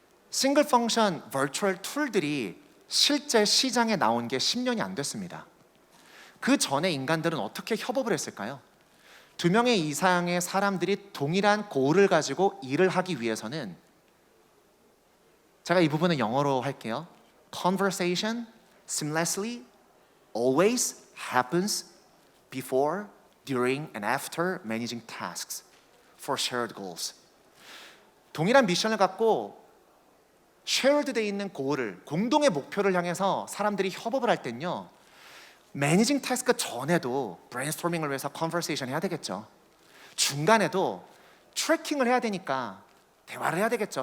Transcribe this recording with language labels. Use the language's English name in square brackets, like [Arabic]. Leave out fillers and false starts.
[Korean] 싱글 펑션 버추얼 툴들이 실제 시장에 나온 게 10년이 안 됐습니다. 그 전에 인간들은 어떻게 협업을 했을까요? 2명의 이상의 사람들이 동일한 고를 가지고 일을 하기 위해서는 제가 이 부분은 영어로 할게요. [English] Conversation seamlessly always happens before, during, and after managing tasks for shared goals. [Korean] 동일한 미션을 갖고 shared 돼 있는 고를, 공동의 목표를 향해서 사람들이 협업을 할 땐요. 매니징 태스크 전에도 브레인스토밍을 위해서 컨버세이션 해야 되겠죠. 중간에도 트래킹을 해야 되니까 대화를 해야 되겠죠.